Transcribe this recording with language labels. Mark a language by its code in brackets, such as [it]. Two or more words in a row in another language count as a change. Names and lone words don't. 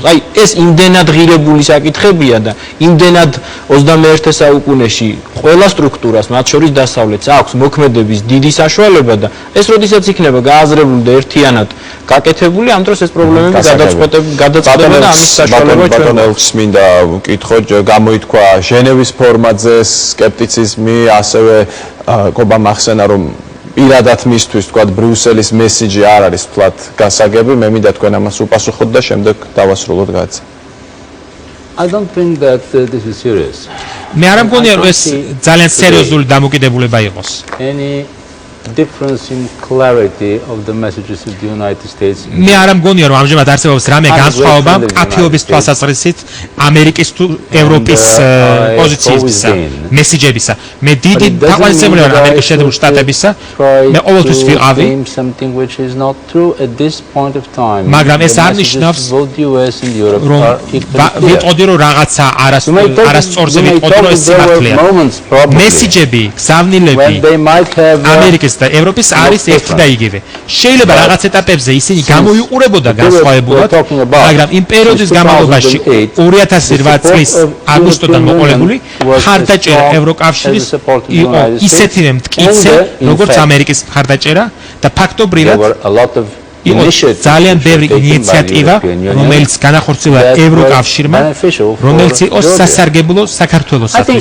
[ka] აი, ეს იმდენად ღირებული საკითხებია და იმდენად 21 საუკუნეში ყველა სტრუქტურას, მათ შორის დასავლეთს, აქვს მოქმედების დიდი საშუალება და ეს როდესაც იქნება გააზრებული და ერთიანად გაკეთებული, ამ დროს ეს პრობლემები გადაწყვეტება და ამის საშუალება ჩვენ გვაქვს. მინდა ვკითხო, გამოითქვა ჟენევის ფორმატზე სკეპტიციზმი, ასევე კობა მახსენა, რომ პირადად მისთვის თქვათ ბრიუსელის მესიჯი არ არის თქვათ გასაგები, მე მინდა თქვენ ამას უპასუხოთ და შემდეგ დავასრულოთ გაცა. [en] I don't think that this is serious. [ka] მე არ მგონია რომ ეს ძალიან სერიოზული დამოკიდებულება იყოს. [en] Any difference in clarity of the messages of the United States. [ka] მე არ მგონია რომ ამჟამად არსებობს რამე განსხვავება მკაფიობის თვალსაზრისით ამერიკის თუ ევროპის პოზიციებისა, მესიჯებისა. მე დიდი თაყვანისმცემელი ვარ ამერიკის შეერთებული შტატებისა. მე ყოველთვის ვიყავი [en] something which is not true at this point of time. [ka] მაგრამ ეს არ ნიშნავს რომ ვიტყოდი რომ რაღაცა არასწორზე ვიტყოდი რომ ეს სიმართლეა. მესიჯები, გზავნილები ამერიკის და ევროპის არის ერთი და იგივე. შეიძლება რაღაც ეტაპებზე ისინი გამოიყურებოდა განსხვავებულად, მაგრამ იმ პერიოდის განმავლობაში 2008 წლის აგვისტოდან მოყოლებული მხარდაჭერა ევროკავშირის იყო ისეთივე მტკიცე, როგორც ამერიკის მხარდაჭერა და ფაქტობრივად იყო ძალიან ბევრი ინიციატივა, რომელიც განახორციელა ევროკავშირმა, რომელიც იყო სასარგებლო საქართველოსთვის.